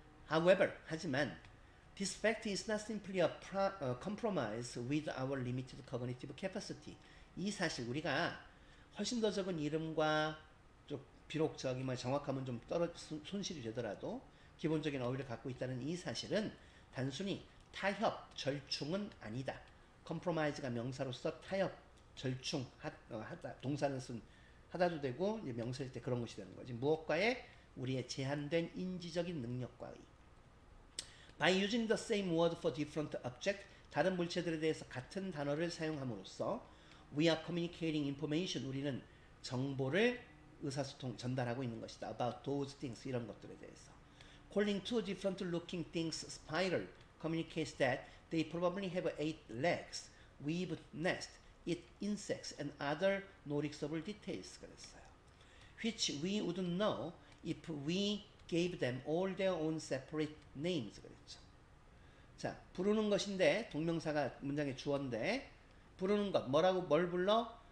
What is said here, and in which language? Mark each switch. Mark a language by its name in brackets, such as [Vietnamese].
[English] However, [Korean] 하지만 [English] this fact is not simply a compromise with our limited cognitive capacity. [Korean] 이 사실 우리가 훨씬 더 적은 이름과 비록 정확함은 좀 손실이 되더라도 기본적인 어휘를 갖고 있다는 이 사실은 단순히 타협, 절충은 아니다. compromise가 명사로서 타협, 절충, 하다, 동사는 하다도 되고 명사일 때 그런 것이 되는 거지. 무엇과의 우리의 제한된 인지적인 능력과의. [English] By using the same word for different object, [Korean] 다른 물체들에 대해서 같은 단어를 사용함으로써 [English] we are communicating information, [Korean] 우리는 정보를 의사소통, 전달하고 있는 것이다. [English] About those things, [Korean] 이런 것들에 대해서. [English] Calling two different looking things spiral communicates that they probably have 8 legs, weave nest, eat insects, and other noticeable details. [Korean] 그랬어요. [English] Which we wouldn't know if we gave them all their own separate names. [Korean] 그랬죠. 자, 부르는 것인데 동명사가 문장의 주어인데 부르는 것 뭘 불러?